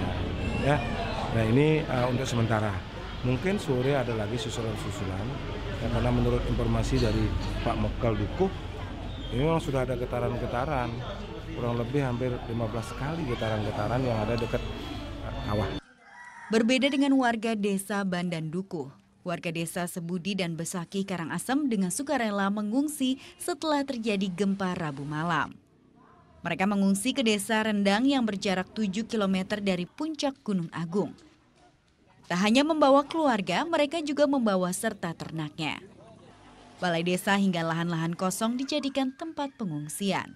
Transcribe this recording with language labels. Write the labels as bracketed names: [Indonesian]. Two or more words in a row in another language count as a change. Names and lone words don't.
[Indonesian] Ya, nah ini untuk sementara. Mungkin sore ada lagi susulan-susulan, ya, karena menurut informasi dari Pak Mekal Dukuh, ini memang sudah ada getaran-getaran, kurang lebih hampir 15 kali getaran-getaran yang ada dekat kawah. Berbeda dengan warga desa Bandan Dukuh, warga desa Sebudi dan Besaki Karangasem dengan sukarela mengungsi setelah terjadi gempa Rabu malam. Mereka mengungsi ke desa Rendang yang berjarak 7 km dari puncak Gunung Agung. Tak hanya membawa keluarga, mereka juga membawa serta ternaknya. Balai desa hingga lahan-lahan kosong dijadikan tempat pengungsian.